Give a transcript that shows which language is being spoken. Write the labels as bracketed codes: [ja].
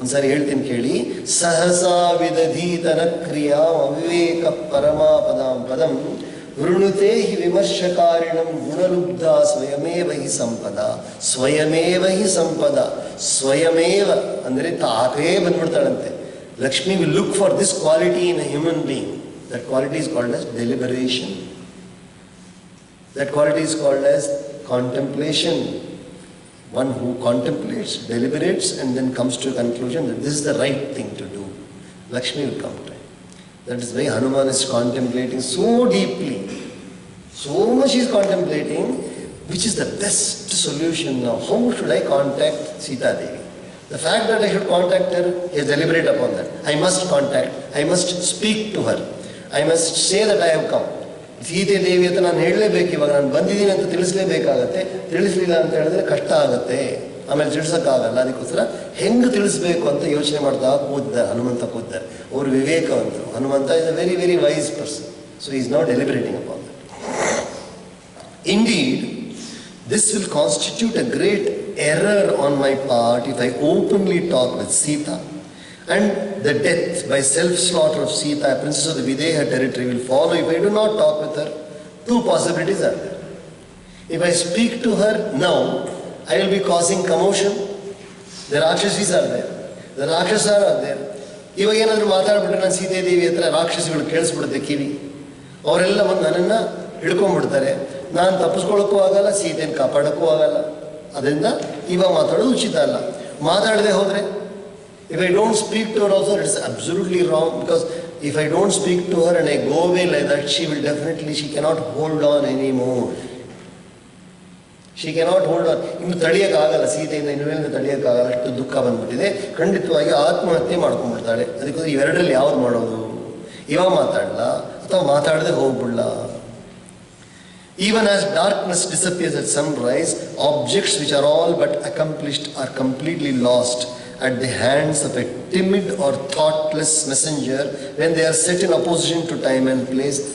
[kn] ಒಂದ್ಸಾರಿ ಹೇಳ್ತೀನಿ ಕೇಳಿ. [sa] ಸಹಸಾ ವಿದಧೀತನ ಕ್ರಿಯಾ ಅವಿವೇಕ ಪರಮಾಪದಾಂ ಪದಂ ವೃಣುತೆ ಹಿ ವಿಮರ್ಶಕಾರಿಣಂ ಗುಣಲುಬ್ಧ ಸ್ವಯಮೇವ ಹಿ ಸಂಪದ. ಸ್ವಯಮೇವ ಹಿ ಸಂಪದ. [kn] ಸ್ವಯಮೇವ ಅಂದರೆ ತಾಕೇ ಬಂದ್ಬಿಡ್ತಾಳಂತೆ. [en] Lakshmi will look for this quality in a human being. That quality is called as deliberation. That quality is called as contemplation. One who contemplates, deliberates, and then comes to a conclusion that this is the right thing to do. Lakshmi will come to him. That is why Hanuman is contemplating so deeply. So much he is contemplating, which is the best solution now. How should I contact Sita Devi? The fact that I should contact her, he is deliberate upon that. I must contact, I must speak to her. I must say that I have come. [kn] Sita ದೇವಿ ಅಂತ ನಾನು ಹೇಳಲೇಬೇಕು, ಇವಾಗ ನಾನು ಬಂದಿದ್ದೀನಿ ಅಂತ ತಿಳಿಸ್ಲೇಬೇಕಾಗತ್ತೆ. ತಿಳಿಸ್ಲಿಲ್ಲ ಅಂತ ಹೇಳಿದ್ರೆ ಕಷ್ಟ ಆಗುತ್ತೆ, ಆಮೇಲೆ ತಿಳಿಸೋಕ್ಕಾಗಲ್ಲ. ಅದಕ್ಕೋಸ್ಕರ ಹೆಂಗೆ ತಿಳಿಸ್ಬೇಕು ಅಂತ ಯೋಚನೆ ಮಾಡ್ತಾ ಕೂತಿದ್ದಾರೆ. ಹನುಮಂತ ಕೂತಿದ್ದಾರೆ. ಅವರು ವಿವೇಕವಂತರು. Hanumantha [en] Is a very very wise person. So is not deliberating upon that. Indeed this will constitute a great error on my part if I openly talk with Sita. And the death by self-slaughter of Sita, princess of the Videha territory, will follow if I do not talk with her. Two possibilities are there. If I speak to her now, I will be causing commotion. The Rakshasis are there. The Rakshasas are there. [kn] ಇವಾಗ ಏನಾದರೂ ಮಾತಾಡ್ಬಿಟ್ರೆ ನಾನು ಸೀತೆ ದೇವಿ ಹತ್ರ ರಾಕ್ಷಸಿಗಳು ಕೇಳಿಸ್ಬಿಡುತ್ತೆ ಕಿವಿ. ಅವರೆಲ್ಲ ಬಂದು ನನ್ನನ್ನು ಹಿಡ್ಕೊಂಡ್ಬಿಡ್ತಾರೆ. ನಾನು ತಪ್ಪಿಸ್ಕೊಳ್ಳೋಕ್ಕೂ ಆಗಲ್ಲ, ಸೀತೆಯನ್ನು ಕಾಪಾಡೋಕ್ಕೂ ಆಗಲ್ಲ. ಅದರಿಂದ ಇವಾಗ ಮಾತಾಡೋದು ಉಚಿತ ಅಲ್ಲ. ಮಾತಾಡದೆ ಹೋದರೆ, [en] if I don't speak to her also, it is absolutely wrong, because if I don't speak to her and I go away like that, she cannot hold on anymore. She cannot hold on. [kn] ಇನ್ನು ತಡೆಯೋಕ್ಕಾಗಲ್ಲ, ಸೀತೆಯಿಂದ ಇನ್ಮೇಲೆ ತಡೆಯೋಕ್ಕಾಗಲ್ಲ, ಅಷ್ಟು ದುಃಖ ಬಂದ್ಬಿಟ್ಟಿದೆ. ಖಂಡಿತವಾಗಿ ಆತ್ಮಹತ್ಯೆ ಮಾಡ್ಕೊಂಡ್ಬಿಡ್ತಾಳೆ. ಅದಕ್ಕೋಸ್ಕರ ಇವೆರಡರಲ್ಲಿ ಯಾವ್ದು ಮಾಡೋದು? ಇವಾಗ ಮಾತಾಡಲ್ಲ ಅಥವಾ ಮಾತಾಡದೆ ಹೋಗ್ಬಿಡ್ಲ? [en] Even as darkness disappears at sunrise, objects which are all but accomplished are completely lost at the hands of a timid or thoughtless messenger when they are set in opposition to time and place.